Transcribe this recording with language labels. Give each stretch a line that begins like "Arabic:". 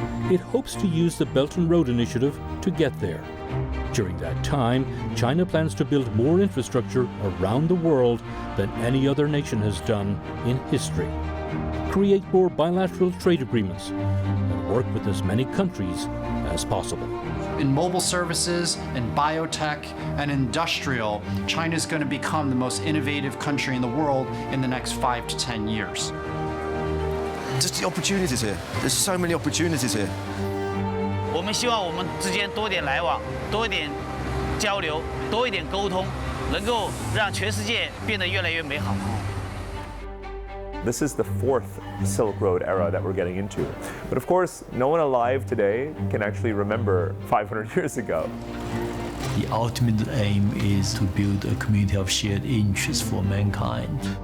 English: It hopes to use the Belt and Road Initiative to get there. During that time, China plans to build more infrastructure around the world than any other nation has done in history, create more bilateral trade agreements, and work with as many countries as possible. In mobile services, in biotech, and industrial, China is going to become the most innovative country in the world in the next 5 to 10 years. Just the opportunities here. There's so many opportunities here.
Chinese: 我们希望我们之间多点来往，多一点交流，多一点沟通，能够让全世界变得越来越美好。
English: This is the fourth Silk Road era that we're getting into. But of course, no one alive today can actually remember 500 years ago. The ultimate aim is to build a community of shared interests for mankind.